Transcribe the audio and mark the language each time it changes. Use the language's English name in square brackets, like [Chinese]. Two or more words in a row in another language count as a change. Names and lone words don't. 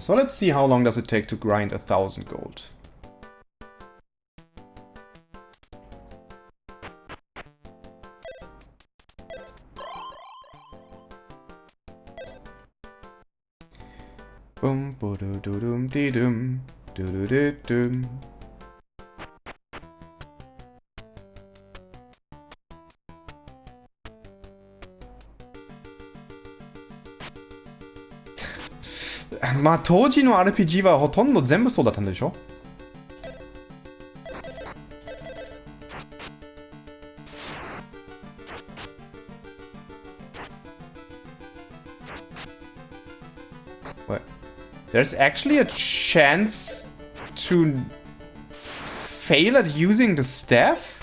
[English] So let's see how long does it take to grind 1,000 gold. Boom, bo do do dum dee dum, do do do dum. [Japanese] Ma, 当時の RPG はほとんど全部そうだったんでしょ? [English] What? There's actually a chance to fail at using the staff?